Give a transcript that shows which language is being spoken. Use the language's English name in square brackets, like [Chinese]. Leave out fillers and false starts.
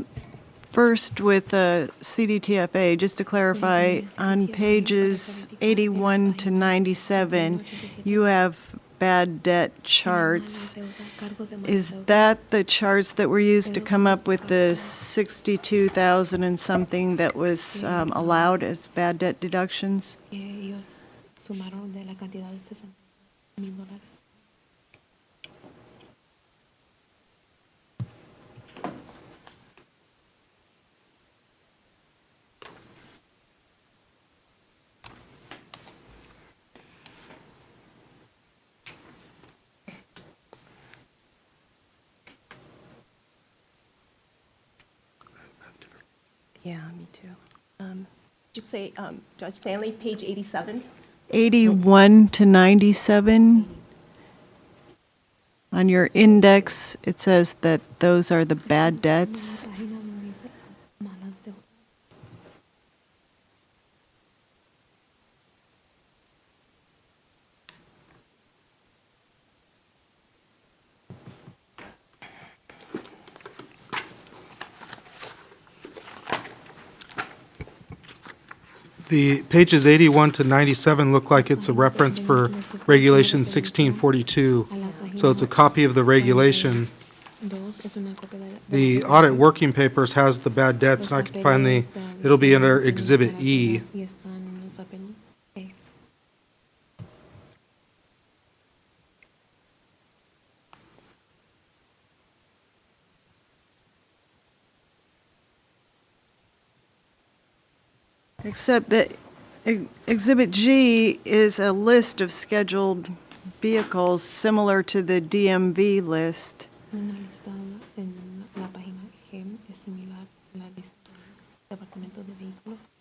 [English] Okay, first with the CDTFA, just to clarify, on pages 81 to 97, you have bad debt charts. Is that the charts that were used to come up with the 62,000 and something that was allowed as bad debt deductions? [Spanish] Ellos sumaron de la cantidad de $60,000. [English] Yeah, me too. Just say, Judge Stanley, page 87. 81 to 97. On your index, it says that those are the bad debts. [Spanish] Página donde dice malas de- [English] The pages 81 to 97 look like it's a reference for Regulation 1642. So it's a copy of the regulation. [Spanish] Dos es una copia de la- [English] The audit working papers has the bad debts, and I can find it'll be under Exhibit E. [Spanish] Y están en el papel E. [English] Except that Exhibit G is a list of scheduled vehicles similar to the DMV list. [Spanish] Una lista en la página G es similar a la lista del Departamento de Vehículos.